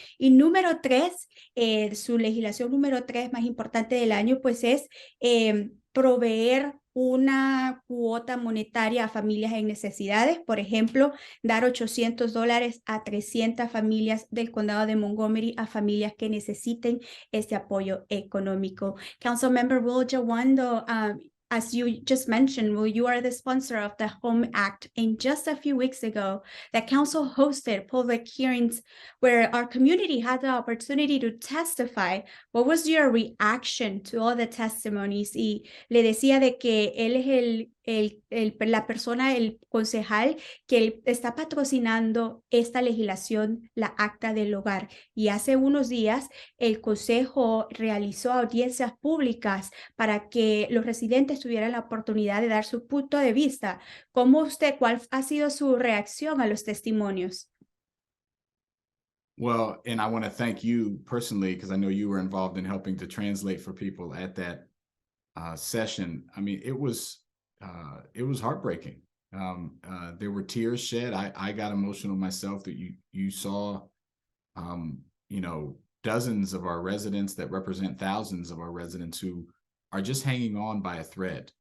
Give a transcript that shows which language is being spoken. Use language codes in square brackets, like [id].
[es] Y número tres, su legislación número 3 más importante del año, pues es proveer una cuota monetaria a familias en necesidades. Por ejemplo, dar $800 a 300 familias del condado de Montgomery, a familias que necesiten este apoyo económico. [en] Councilmember Will Jawando, as you just mentioned, Will, you are the sponsor of the Home Act, and just a few weeks ago, the council hosted public hearings where our community had the opportunity to testify. What was your reaction to all the testimonies? [es] Y le decía de que él es la persona, el concejal, que está patrocinando esta legislación, la Acta del Hogar. Y hace unos días, el consejo realizó audiencias públicas para que los residentes tuvieran la oportunidad de dar su punto de vista. ¿Cuál ha sido su reacción a los testimonios? [en] Well, and I want to thank you personally, because I know you were involved in helping to translate for people at that session. I mean, it was heartbreaking. There were tears shed. I got emotional myself that you saw, you know, dozens of our residents that represent thousands of our residents who are just hanging on by a thread.